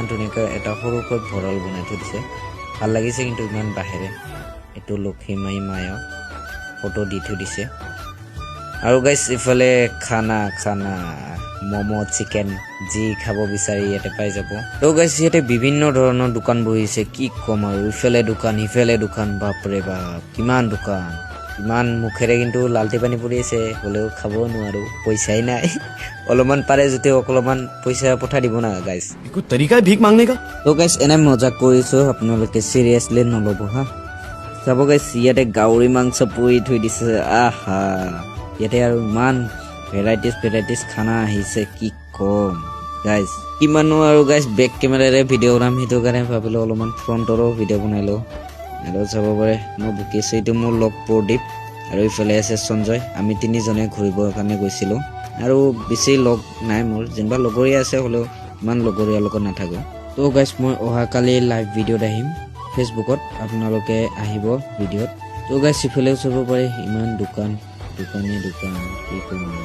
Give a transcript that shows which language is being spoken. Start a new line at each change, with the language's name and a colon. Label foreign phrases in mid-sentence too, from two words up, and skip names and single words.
Assamese: ধুনীয়াকৈ এটা সৰুকৈ ভঁৰাল বনাই থৈ দিছে ভাল লাগিছে কিন্তু ইমান বাহিৰে এইটো লক্ষীমাই মায়ো ফটো দি থৈ দিছে আৰু গাইছ ইফালে খানা ম'ম' চিকেন যি খাব বিচাৰি ইয়াতে পাই যাব তো গাইছ ইয়াতে বিভিন্ন ধৰণৰ দোকান বহিছে কি ক'ম আৰু ইফালে দোকান সিফালে দোকান বাপৰে বাপ কিমান দোকান ইমান মুখেৰে কিন্তু লালটি পানী পৰি আছে হ'লেও খাব নোৱাৰোঁ পইচাই নাই অলপমান পাৰে যদিও অলপমান পইচা পঠাই দিব না গাইছ
Hindi: कोई तरीका है भीख मांगने का
Assamese: তো গাইছ এনে মজা কৰিছোঁ আপোনালোকে চিৰিয়াছলি নল'ব হা চাব গাইছ ইয়াতে গাহৰি মাংস পুৰি থৈ দিছে আহা ইয়াতে আৰু ইমান ভেৰাইটিজ খানা আহিছে কি ক'ম গাইছ কিমানো আৰু গাইছ
English: back cameraৰে
Assamese: ভিডিঅ' বনাম সেইটো কাৰণে ভাবিলোঁ অলপমান ফ্ৰণ্টৰো ভিডিঅ' বনাই লওঁ আৰু চাব পাৰে মই বুকিছোঁ এইটো মোৰ লগ প্ৰদীপ আৰু ইফালে আছে সঞ্জয় আমি তিনিজনে ঘূৰিবৰ কাৰণে গৈছিলোঁ আৰু বেছি লগ নাই মোৰ যেনিবা লগৰীয়া আছে হ'লেও ইমান লগৰীয়াৰ লগত নাথাকোঁ তো গাইছ মই অহাকালি
English: live videoত
Assamese: আহিম ফেচবুকত আপোনালোকে আহিব ভিডিঅ'ত তো গাইছ ইফালেও চাব পাৰে ইমান দোকান কি ক'ম